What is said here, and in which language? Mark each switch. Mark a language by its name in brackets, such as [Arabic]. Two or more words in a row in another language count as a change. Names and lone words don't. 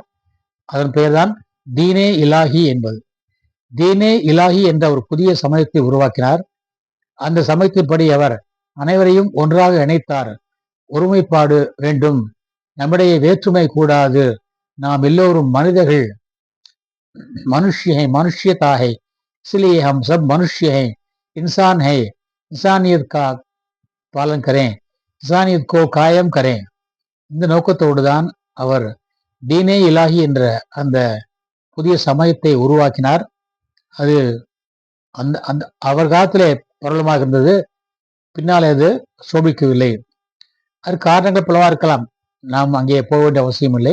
[Tamil] அதன் பெயர்தான் தீனே இலாஹி என்பது. தீனே இலாஹி என்ற ஒரு புதிய சமயத்தை உருவாக்கினார். அந்த சமயத்தின்படி அவர் அனைவரையும் ஒன்றாக இணைத்தார். ஒருமைப்பாடு வேண்டும், நம்முடைய வேற்றுமை கூடாது, நாம் எல்லோரும் மனிதர்கள், [Hindi] मनुष्य है, मनुष्यता है, इसलिए हम सब मनुष्य हैं, इंसान है, इंसानियत का पालन करें, इंसानियत को कायम करें. [Tamil] இந்த நோக்கத்தோடு தான் அவர் தீனே இலாஹி என்ற அந்த புதிய சமயத்தை உருவாக்கினார். அது அந்த அந்த அவர் காலத்திலே பிரபலமாக இருந்தது. பின்னாலே அது சோபிக்கவில்லை. அது காரணங்கள் பலவா இருக்கலாம், நாம் அங்கே போக வேண்டிய அவசியம் இல்லை.